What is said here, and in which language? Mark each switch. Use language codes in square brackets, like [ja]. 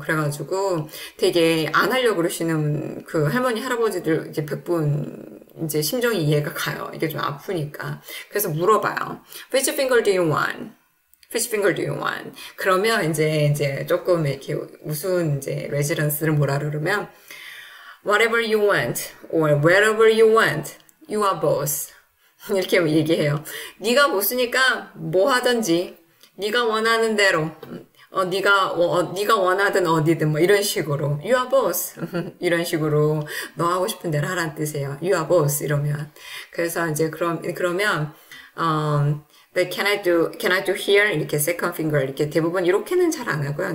[ko] 그래가지고 되게 안 하려고 그러시는 그 할머니, 할아버지들 이제 100분 이제 심정이 이해가 가요. 이게 좀 아프니까. 그래서 물어봐요. [en] Which finger do you want? Which finger do you want? [ko] 그러면 이제 조금 이렇게 우스운 이제 레지던스를 뭐라 그러면 [en] Whatever you want or wherever you want, you are boss. [ko] 이렇게 얘기해요. 네가 보스니까 뭐 하든지 네가 원하는 대로 네가 원하든 어디든 뭐 이런 식으로 [en] you are boss [ko] 이런 식으로 너 하고 싶은 대로 하라는 뜻이에요. you are boss 이러면 그래서 이제 그러면 [en] but can I do here [ko] 이렇게 second finger 이렇게 대부분 이렇게는 잘 안 하고요.